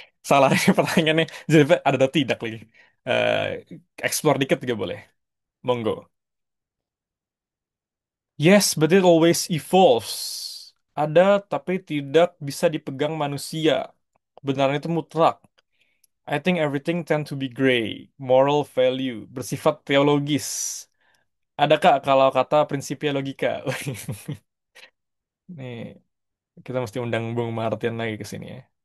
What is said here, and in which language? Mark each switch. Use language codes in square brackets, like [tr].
[id] Salah ini pertanyaannya, jadi ada atau tidak lagi. Eh Explore dikit juga boleh. [en] Monggo. Yes, but it always evolves. [id] ada tapi tidak bisa dipegang manusia. Kebenaran itu mutlak. [en] I think everything tend to be gray, moral value, [id] bersifat teologis. Ada Kak kalau kata prinsipia logika? Nih, kita mesti undang Bung Martin lagi ke sini ya.